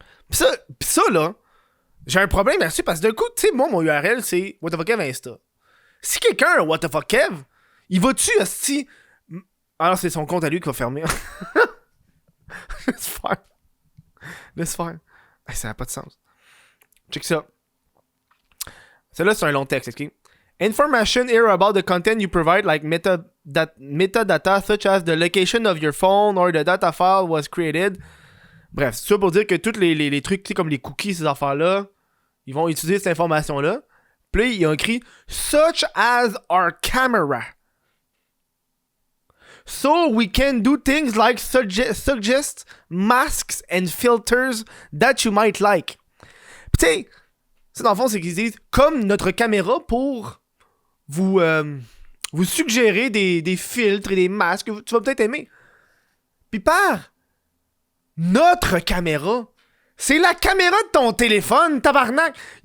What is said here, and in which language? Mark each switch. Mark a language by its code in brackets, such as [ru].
[fr] Pis ça, là, j'ai un problème là-dessus parce que d'un coup, tu sais, moi, mon URL, c'est What the fuck Kev Insta. Si quelqu'un a What the fuck Kev, il va-tu, hostie... Alors, c'est son compte à lui qui va fermer. Laisse faire. Hey, ça n'a pas de sens. Check ça. Celle-là, c'est un long texte, ok? [en] Information here about the content you provide, like metadata, such as the location of your phone or the data file was created. [fr] Bref, c'est ça pour dire que tous les trucs, tu sais, comme les cookies, ces affaires-là, ils vont utiliser cette information-là. Puis ils ont écrit « [en] such as our camera ». So we can do things like suggest masks and filters that you might like. [fr] Puis tu sais, dans le fond, c'est qu'ils disent comme notre caméra pour vous suggérer des filtres et des masques que tu vas peut-être aimer. Puis par notre caméra, c'est la caméra de ton téléphone, tabarnak.